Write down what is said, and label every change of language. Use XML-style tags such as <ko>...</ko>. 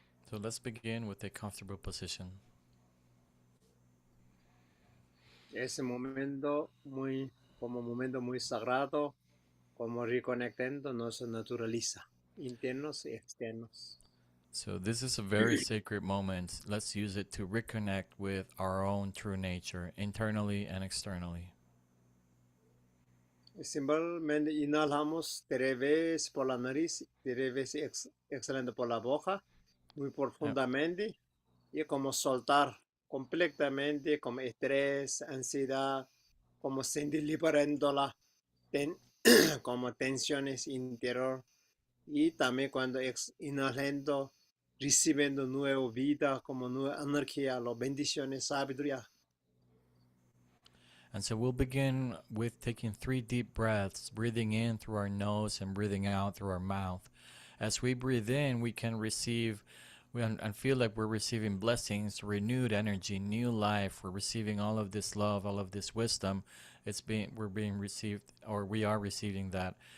<en>So let's begin with a comfortable position.</en> <es>Ese momento muy sagrado, como reconectando, nos naturaliza, internos y externos.</es> <en>So this is a very sacred moment. Let's use it to reconnect with our own true nature, internally and externally.</en> <es>Simplemente inhalamos 3 veces por la nariz, 3 veces exhalando por la boca, muy profundamente, y como soltar completamente, como estrés, ansiedad, como sentir liberando como tensiones interior, y también cuando inhalando, recibiendo nueva vida, como nueva energía, las bendiciones, sabiduría.</es> <en>And so we'll begin with taking 3 deep breaths, breathing in through our nose and breathing out through our mouth. As we breathe in, we can receive and feel like we're receiving blessings, renewed energy, new life. We're receiving all of this love, all of this wisdom. We're being received, or we are receiving that.</en>